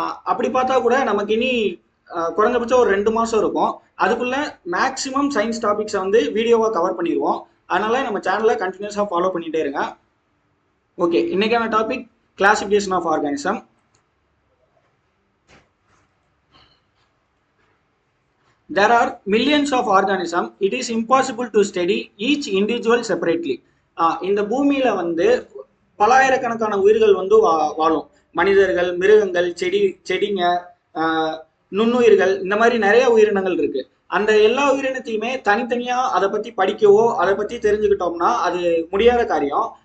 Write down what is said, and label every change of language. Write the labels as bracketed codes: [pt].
[ta] அப்படி பார்த்தா கூட நமக்கு இனி குறைஞ்சபட்சம் ஒரு 2 மாதம் இருக்கும். அதுக்குள்ள மேக்ஸிமம் சயின்ஸ் டாபிக்ஸை வந்து வீடியோவாக கவர் பண்ணிடுவோம். அதனால நம்ம சேனலை கண்டினியூஸாக ஃபாலோ பண்ணிகிட்டே இருங்க. ஓகே, இன்னைக்கான topic classification of organism. [en] There are millions of organisms. It is impossible to study each individual separately. [ta] இந்த பூமியில வந்து பலாயிரக்கணக்கான உயிர்கள் வந்து வாழும். மனிதர்கள், மிருகங்கள், செடிங்க, நுண்ணுயிர்கள், இந்த மாதிரி நிறைய உயிரினங்கள் இருக்கு. அந்த எல்லா உயிரினத்தையுமே தனித்தனியா அதை பத்தி படிக்கவோ அதை பத்தி தெரிஞ்சுக்கிட்டோம்னா அது முடியாத காரியம்.